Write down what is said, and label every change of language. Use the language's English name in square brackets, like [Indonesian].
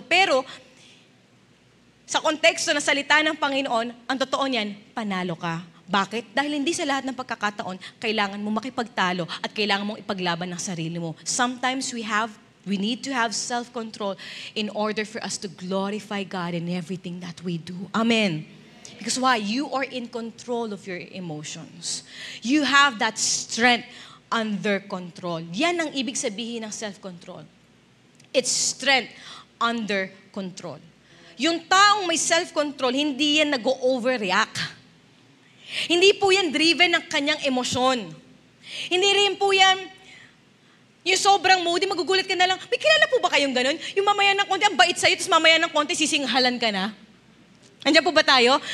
[Filipino] Pero, sa konteksto na salita ng Panginoon, ang totoo niyan, panalo ka. Bakit? Dahil hindi sa lahat ng pagkakataon, kailangan mo makipagtalo at kailangan mong ipaglaban ng sarili mo. [English] Sometimes we need to have self-control in order for us to glorify God in everything that we do. Amen. Because why? You are in control of your emotions. You have that strength under control. [Filipino] Yan ang ibig sabihin ng self-control. [English] It's strength under control. [Filipino] Yung taong may self-control, hindi yan nag-overreact. Hindi po yan driven ng kanyang emosyon. Hindi rin po yan yung sobrang moody, magugulat ka na lang, may kilala po ba kayong ganun? Yung mamaya ng konti, ang bait sa'yo, tapos mamaya ng konti, sisinghalan ka na. Andiyan po ba tayo?